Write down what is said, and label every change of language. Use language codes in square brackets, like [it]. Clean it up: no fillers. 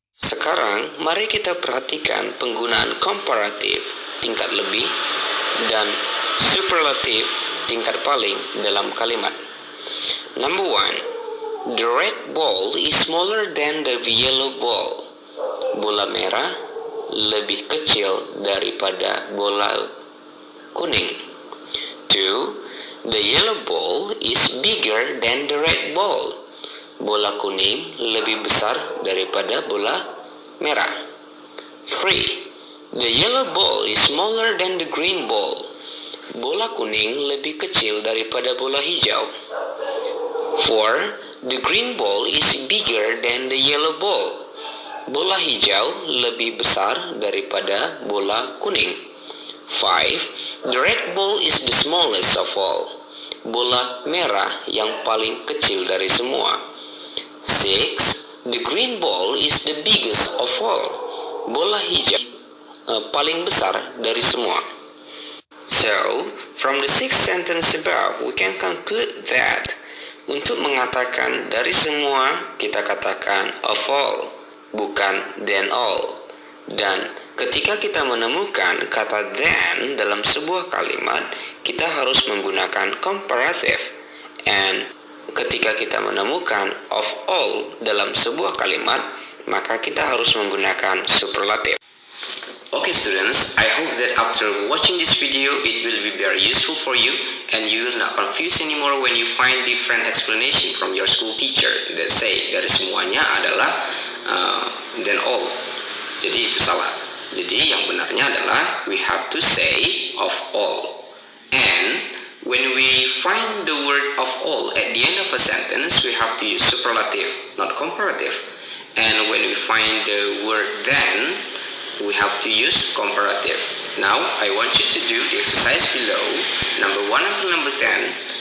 [id] Sekarang, mari kita perhatikan penggunaan komparatif tingkat lebih dan superlatif tingkat paling dalam kalimat. [en] Number 1, the red ball is smaller than the yellow ball. [id] Bola merah lebih kecil daripada bola kuning. [en] 2, the yellow ball is bigger than the red ball. [id] Bola kuning lebih besar daripada bola merah. [en] 3, the yellow ball is smaller than the green ball. [id] Bola kuning lebih kecil daripada bola hijau. [en] 4, the green ball is bigger than the yellow ball. [id] Bola hijau lebih besar daripada bola kuning. [en] 5, the red ball is the smallest of all. [id] Bola merah yang paling kecil dari semua. [en] 6, the green ball is the biggest of all. [id] Bola hijau paling besar dari semua. [en] So, from the 6 sentence above, we can conclude that [id] untuk mengatakan dari semua, kita katakan [en] of all, bukan than all. [id] Dan ketika kita menemukan kata than dalam sebuah kalimat, kita harus menggunakan comparative. And ketika kita menemukan of all dalam sebuah kalimat, maka kita harus menggunakan superlative. [en] Okay students, I hope that after watching this video, it will be very useful for you and you will not confuse anymore when you find different explanation from your school teacher that say [id] dari semuanya adalah [en] than all. [id] Jadi itu salah. Jadi yang benarnya adalah [en] we have to say of all. And when we find the word of all at the end of a sentence, we have to use superlative, not comparative. And when we find the word then, we have to use comparative. Now, I want you to do the exercise below, number 1 until number 10.